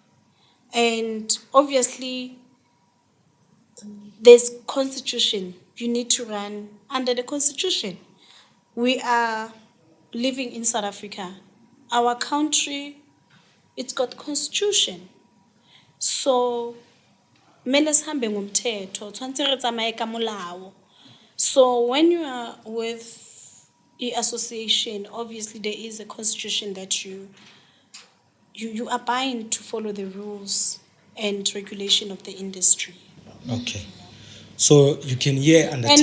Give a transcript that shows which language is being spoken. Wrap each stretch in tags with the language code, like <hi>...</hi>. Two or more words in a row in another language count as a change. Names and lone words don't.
<en>And obviously, there's constitution. You need to run under the constitution. We are living in South Africa. Our country, it's got constitution.</en> <tn>So</tn> <zu>mele sihambe ngomthetho,</zu> <tn>tshwantse re tsamaye ka molao.</tn> <en>So when you are with the association, obviously there is a constitution that you are bound to follow the rules and regulation of the industry. Okay. So you can hear undertakers.</en>